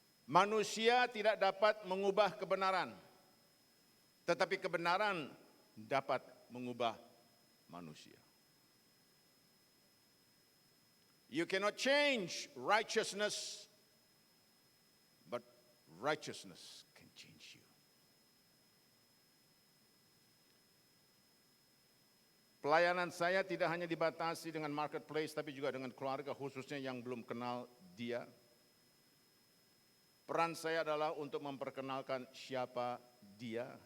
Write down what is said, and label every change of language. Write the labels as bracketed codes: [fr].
[id] Manusia tidak dapat mengubah kebenaran, tetapi kebenaran dapat mengubah manusia. [en] You cannot change righteousness, but righteousness can change you. [id] Pelayanan saya tidak hanya dibatasi dengan marketplace, tapi juga dengan keluarga, khususnya yang belum kenal Dia. Peran saya adalah untuk memperkenalkan siapa Dia.